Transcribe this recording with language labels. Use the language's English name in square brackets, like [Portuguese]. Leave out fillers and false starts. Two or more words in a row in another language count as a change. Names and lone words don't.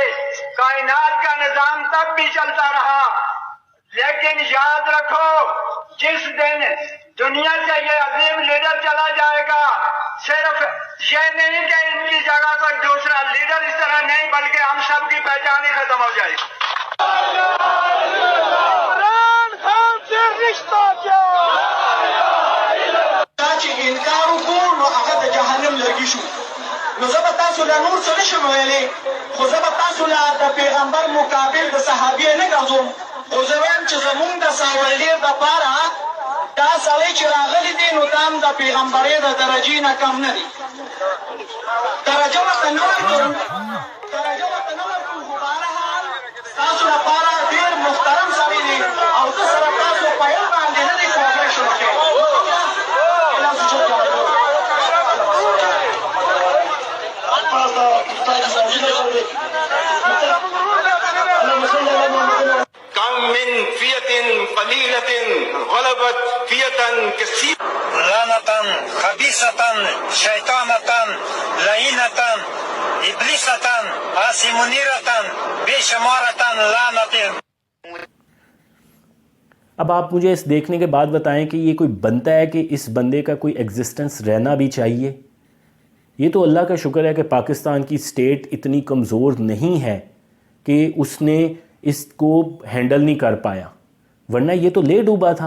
[Urdu] کائنات کا نظام تب بھی چلتا رہا، لیکن یاد رکھو جس دن دنیا سے یہ عظیم لیڈر چلا جائے گا، صرف یہ نہیں کہ ان کی جگہ کوئی دوسرا لیڈر اس طرح نہیں، بلکہ ہم سب کی پہچان ہی ختم ہو جائے گی. عمران خان سے رشتہ کیا؟ [Pashto] انکار وکړو نو هغه د جهنم لرګي شو. نو زه به تاسو له نور څه نشم ویلی، خو زه به تاسو له د پیغمبر مقابل د صحابې نه ګرځوم. خو زه وایم چې زمونږ د ساولډیر دپاره دا سړی چې راغلی دی نو دا هم د پیغمبرۍ د درجې نه کم نه دی. درجه ورته نه ورکوم، خو بهرحال ستاسو لپاره ډېر محترم سړی دی او زه سره تاسو په یو باندې نه دی کوپریشن کوي. [Arabic] کم من فیۃ قلیلۃ غلبت فیۃ کثیرۃ لعنتاً خبیثتاً شیطانتاً لعینتاً ابلیستاً آسمنیرتاً بے شمارتاً لعنتاً. [Urdu] اب آپ مجھے اس دیکھنے کے بعد بتائیں کہ یہ کوئی بنتا ہے کہ اس بندے کا کوئی ایگزسٹنس رہنا بھی چاہیے؟ یہ تو اللہ کا شکر ہے کہ پاکستان کی سٹیٹ اتنی کمزور نہیں ہے کہ اس نے اس کو ہینڈل نہیں کر پایا، ورنہ یہ تو لے ڈوبا تھا.